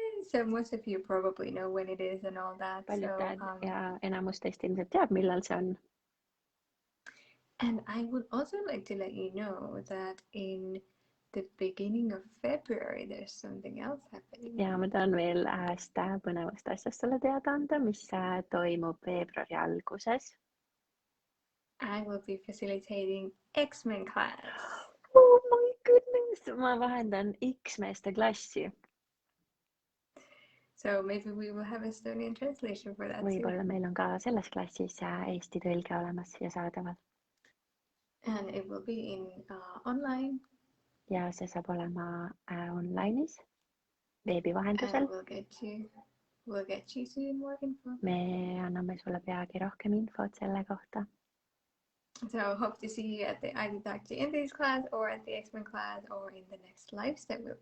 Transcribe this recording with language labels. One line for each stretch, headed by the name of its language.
English: So most of you probably know when it is and all that.
Estonian: Paljud ja enamus teist ilmselt teab, millal see on.
English: And I would also like to let you know that in the beginning of February there's something else happening.
Estonian: Ja ma tahan veel ühest põnevast asjast sulle teada anda, mis toimub veebruari alguses.
English: I will be facilitating X-Men class. Oh my goodness,
Estonian: ma vahendan X-meeste klassi.
English: So maybe we will have Estonian translation for that
Estonian: Võib-olla meil on ka selles klassis eesti tõlge olemas ja saadaval.
English: And it will be in online.
Estonian: Ja see saab olema online'is, veebi vahendusel.
English: We'll get you soon more info.
Estonian: Me anname sulle peagi rohkem infot selle kohta.
English: So hope to see you at the either Dr. Indy's class or at the X-Men class or in the next lives that we'll be